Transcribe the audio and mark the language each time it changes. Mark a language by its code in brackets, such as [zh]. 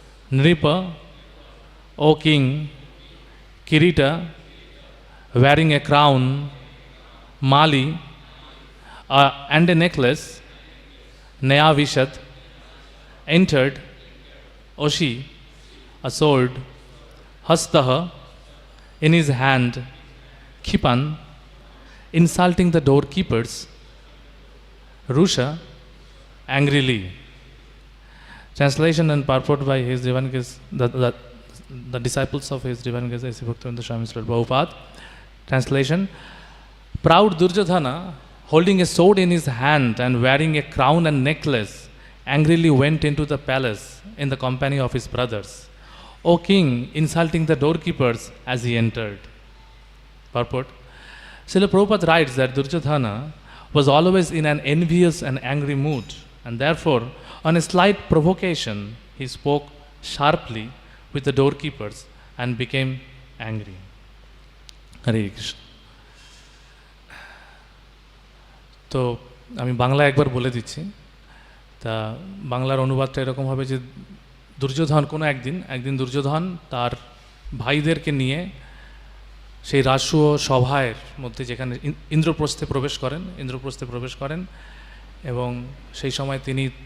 [en] Nripa, O king, Kirita, wearing a crown, Mali, and a necklace, Nayavishad, entered, Oshi, a sword, Hastaha, in his hand, Khipan, insulting the doorkeepers, Rusha, angrily. Translation and purport by His Divine Grace, the disciples of His Divine Grace, A.C. Bhaktivedanta Swami Srila Prabhupada. Translation: proud Duryodhana, holding a sword in his hand and wearing a crown and necklace, angrily went into the palace in the company of his brothers. O king, insulting the doorkeepers as he entered. Purport: Srila Prabhupada writes that Duryodhana was always in an envious and angry mood, and therefore, on a slight provocation, he spoke sharply with the doorkeepers and became angry. Hare Krishna. [bn] তো আমি বাংলা একবার বলে দিচ্ছি তা বাংলার অনুবাদটা এরকম হবে যে দুর্যোধন কোনো একদিন দুর্যোধন তার ভাইদেরকে নিয়ে সেই রাষ্ট্রীয় সভার মধ্যে যেখানে ইন্দ্রপ্রস্থে প্রবেশ করেন এবং সেই সময় তিনি